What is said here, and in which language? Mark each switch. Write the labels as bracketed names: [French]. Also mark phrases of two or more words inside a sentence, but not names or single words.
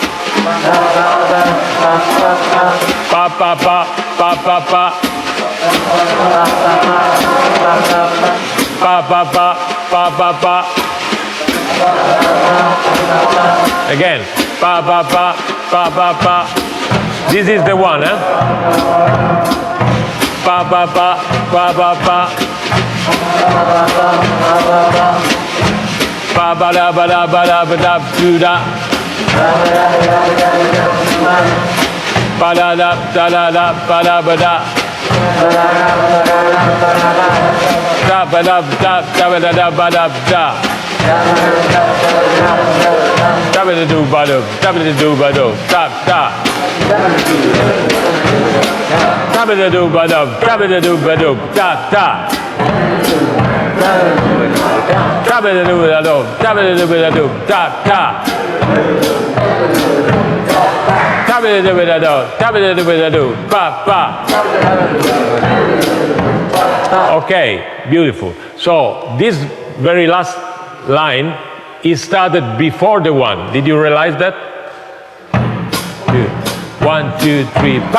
[English] Pa pa pa pa pa pa. Pa pa pa pa pa pa. Again. Pa pa pa pa pa pa. This is the one, eh? Pa pa pa pa pa pa. Pa ba da ba da ba da ba da do da. Pa da da da da da ba da ba da. Da ba da da da ba da da ba da da. Da ba da do ba do. Da ba da do ba do. Da da. Da ba da do ba do. Da ba da do ba do. Da da. Da ba da do ba do. Da ba da do ba do. Da da. Okay, beautiful. So this very last line is started before the one. Did you realize that? 1, 2, 3.